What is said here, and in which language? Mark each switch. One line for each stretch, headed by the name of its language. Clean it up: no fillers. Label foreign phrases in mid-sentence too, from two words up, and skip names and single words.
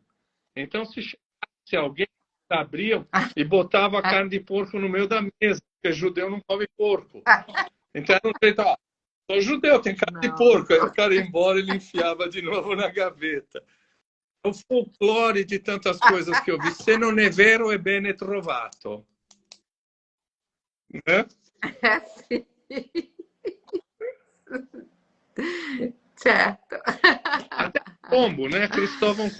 Portuguese: Então, se chegasse alguém, abriam e botava a carne de porco no meio da mesa, porque judeu não come porco. Então era um jeito, ó, sou judeu, tem carne de porco. Aí o cara ia embora e ele enfiava de novo na gaveta. O folclore de tantas coisas que eu vi.
Italian: Se non è vero, è bene trovato.
Portuguese: Né? Sim. Certo. Até Colombo, né? Cristóvão